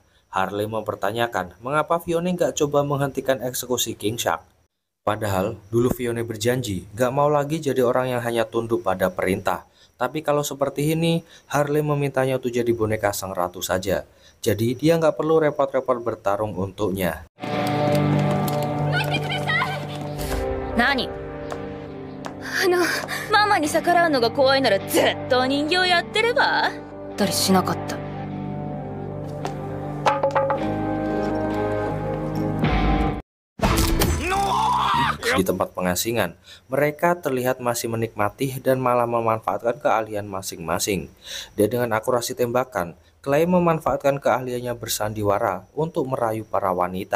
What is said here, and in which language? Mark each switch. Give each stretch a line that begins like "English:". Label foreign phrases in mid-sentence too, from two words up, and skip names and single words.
Indonesian: Harley mempertanyakan mengapa Fiona nggak coba menghentikan eksekusi King Shark. Padahal dulu Fiona berjanji gak mau lagi jadi orang yang hanya tunduk pada perintah. Tapi kalau seperti ini, Harley memintanya untuk jadi boneka sang ratu saja. Jadi dia nggak perlu repot-repot bertarung untuknya.
Japanese: Nani? ママに逆らうのが怖いならずっと人形やってれば? たりしなかった.
Indonesian: Di tempat pengasingan, mereka terlihat masih menikmati dan malah memanfaatkan keahlian masing-masing. Dia dengan akurasi tembakan, Clay memanfaatkan keahliannya bersandiwara untuk merayu para wanita.